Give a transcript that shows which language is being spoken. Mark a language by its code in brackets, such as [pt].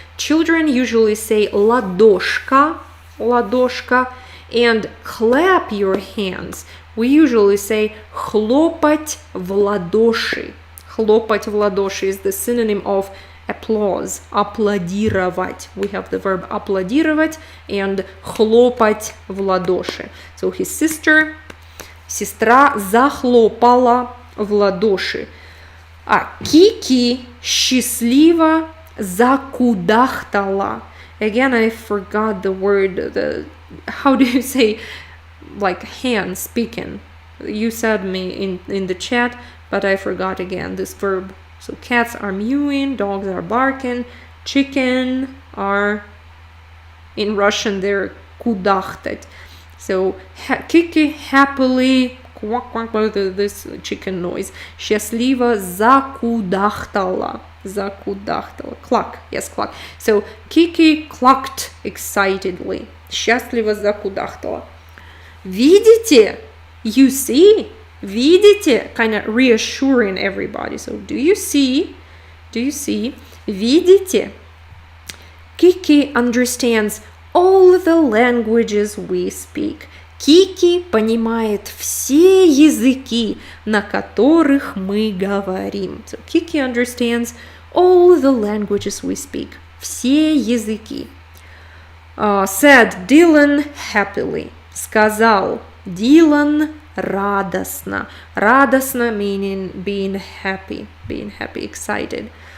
[en] Children usually say [ru] ладошка, ладошка, [en] and clap your hands. We usually say [ru] хлопать в ладоши. Хлопать в ладоши [en] is the synonym of applause, аплодировать. We have the verb аплодировать and [ru] хлопать в ладоши. [en] So his sister, [ru] сестра захлопала в ладоши. А Кики счастливо закудахтала. [en] Again, I forgot the word. How do you say, like, hand speaking? You said me in the chat, but I forgot again this verb. So cats are mewing, dogs are barking, chicken are, in Russian, they're kudachtet. So Kiki happily, quack, quack, this chicken noise. [ru] Счастливо закудахтала. [en] Закудахтала. Cluck. Yes, cluck. So Kiki clucked excitedly. [ru] Счастливо закудахтала. Видите? [en] You see? [ru] Видите? [en] Kind of reassuring everybody. So do you see? Do you see? Видите? Kiki understands all the languages we speak. [ru] Кики понимает все языки, на которых мы говорим. [en] So Kiki understands all the languages we speak. [ru] Все языки. [en] Said Dylan happily. [ru] Сказал Dylan радостно. [en] Радостно meaning being happy, excited.